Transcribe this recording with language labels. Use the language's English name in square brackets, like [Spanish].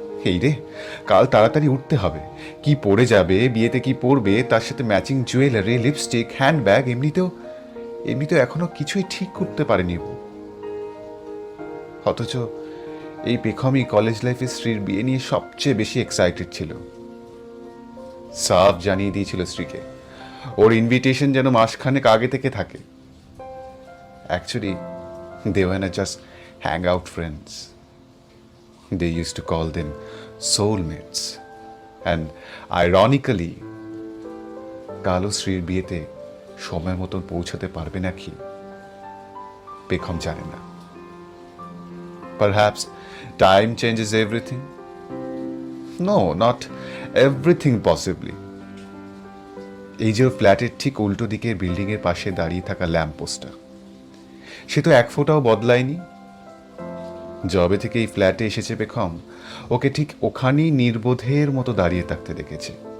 [Bangla] এই রে, কাল তাড়াতাড়ি উঠতে হবে। কি পরে যাবে, বিয়েতে কি পরবে, তার সাথে ম্যাচিং জুয়েলারি, লিপস্টিক, হ্যান্ডব্যাগ, এমনিতেও এখনো কিছুই ঠিক করতে পারেনি। অথচ এই পেখমই কলেজ লাইফে স্ত্রীর বিয়ে নিয়ে সবচেয়ে বেশি এক্সাইটেড ছিল। সাফ জানিয়ে দিয়েছিল স্ত্রীকে ওর ইনভিটেশন যেন মাসখানেক আগে থেকে থাকে, [English] Actually, they were just hangout friends. They used to call them soulmates. And ironically, [Bangla] কালো শ্রীর বিয়েতে সময় মতন পৌঁছাতে পারবে নাকি পেখম জানে না। [English] Perhaps time changes everything. No, not everything possibly. [Bangla] এই যে ফ্ল্যাটের ঠিক উল্টো দিকের বিল্ডিং এর পাশে দাঁড়িয়ে থাকা ল্যাম্প পোস্টটা, সে তো এক ফোঁটাও বদলায়নি। জবে থেকে এই ফ্ল্যাটে এসেছে পেখম, ওকে ঠিক ওখানেই নির্বোধের মতো দাঁড়িয়ে থাকতে দেখেছে।